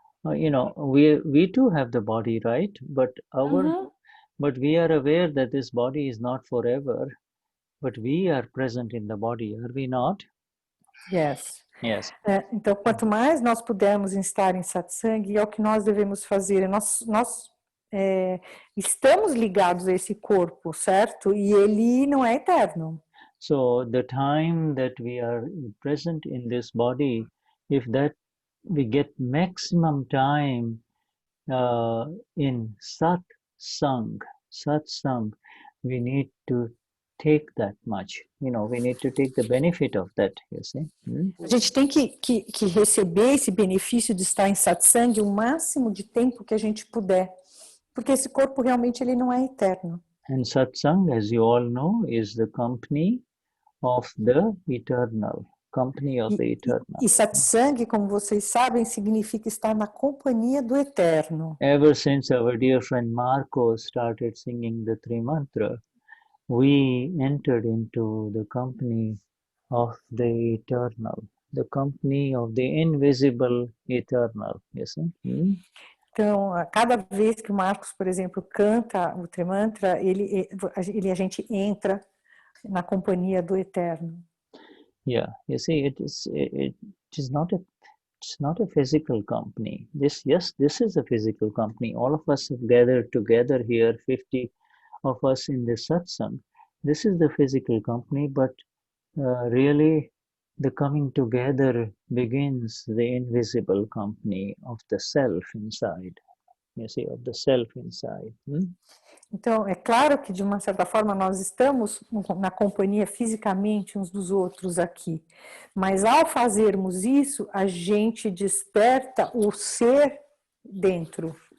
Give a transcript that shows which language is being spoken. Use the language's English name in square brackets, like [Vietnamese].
[English] You know, we too have the body, right? But but we are aware that this body is not forever. But we are present in the body, are we not? Yes. Yes. [Portuguese] Então, quanto mais nós pudermos estar em satsang, é o que nós devemos fazer. Nós estamos ligados a esse corpo, certo? E ele não é eterno. [English] So the time that we are present in this body, if that we get maximum time in satsang, we need to take that much. We need to take the benefit of that, you see. [Portuguese] A gente tem que receber esse benefício de estar em satsang o máximo de tempo que a gente puder, porque esse corpo realmente ele não é eterno. [English] And satsang, as you all know, is the company of the eternal. Company of the eternal. [Portuguese] E satsang, como vocês sabem, significa estar na companhia do eterno. [English] Ever since our dear friend Marco started singing the Three Mantra, we entered into the company of the eternal, the company of the invisible eternal. You see? [Portuguese] Então, a cada vez que o Marcos, por exemplo, canta o Trimantra, a gente entra na companhia do eterno. [English] Yeah, you see, it is not a physical company. This is a physical company. All of us have gathered together here, 50 of us in this satsang. This is the physical company, but really the coming together begins the invisible company of the self inside. You see, of the self inside. [Portuguese] Então, é claro que, de uma certa forma, nós estamos na companhia fisicamente uns dos outros aqui, mas ao fazermos isso, a gente desperta o ser dentro.